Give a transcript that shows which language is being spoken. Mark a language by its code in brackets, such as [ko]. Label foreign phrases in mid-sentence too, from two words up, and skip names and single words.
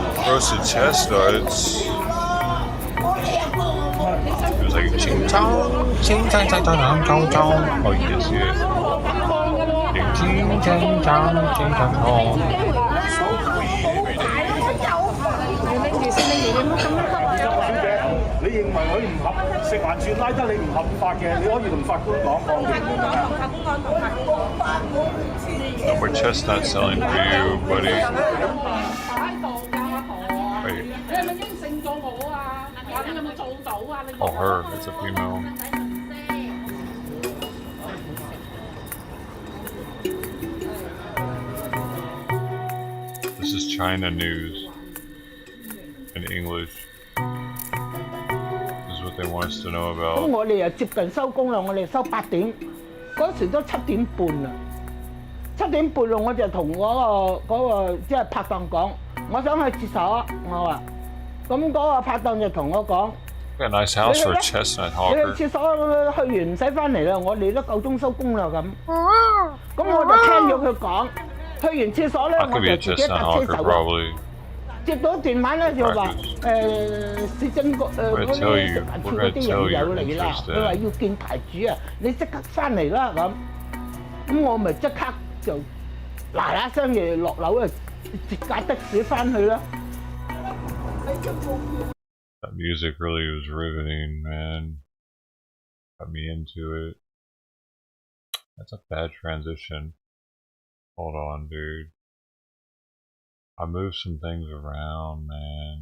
[en] roasted chestnuts. It was like ching chong, ching chong chong chong chong chong. Oh, you can see it. Ching ching chong, ching chong chong. No more chestnut selling for you, buddy. Wait. Oh, her. It's a female. This is China news in English. This is what they want us to know about. [yue] 咁我哋又接近收工啦，我哋收8點，嗰時都7點半啦。7點半啦，我就同嗰個即係拍檔講，我想去廁所，我話，咁嗰個拍檔就同我講。 [en] Got a nice house for a chestnut hawker. [yue] 你去廁所去完唔使翻嚟啦，我哋都夠鐘收工啦咁。咁我就聽咗佢講，去完廁所咧，我就自己搭車走啦。接到電話咧就話市政局嗰啲食環署嗰啲人有嚟啦，佢話要見牌主啊，你即刻翻嚟啦咁。咁我咪即刻就嗱嗱聲嘅落樓啊，截架的士翻去啦。 [en] That music really was riveting, man. Got me into it. That's a bad transition. Hold on, dude. I moved some things around, man.